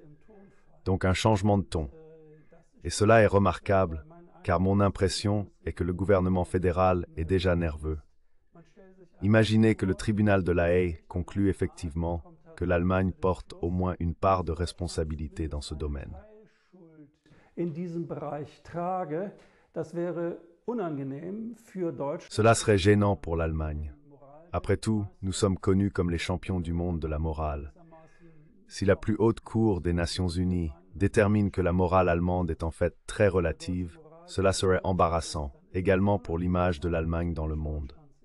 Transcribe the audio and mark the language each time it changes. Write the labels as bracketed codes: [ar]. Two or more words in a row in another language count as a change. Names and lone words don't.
[fr] Donc un changement de ton. Et cela est remarquable, car mon impression est que le gouvernement fédéral est déjà nerveux. Imaginez que le tribunal de La Haye conclue effectivement que l'Allemagne porte au moins une part de responsabilité dans ce domaine. [de] Schuld in diesem Bereich trage. Das wäre unangenehm für Deutschland. [fr] Cela serait gênant pour l'Allemagne. Après tout, nous sommes connus comme les champions du monde de la morale. Si la plus haute cour des Nations Unies détermine que la morale allemande est en fait très relative, cela serait embarrassant, également pour l'image de l'Allemagne dans le monde.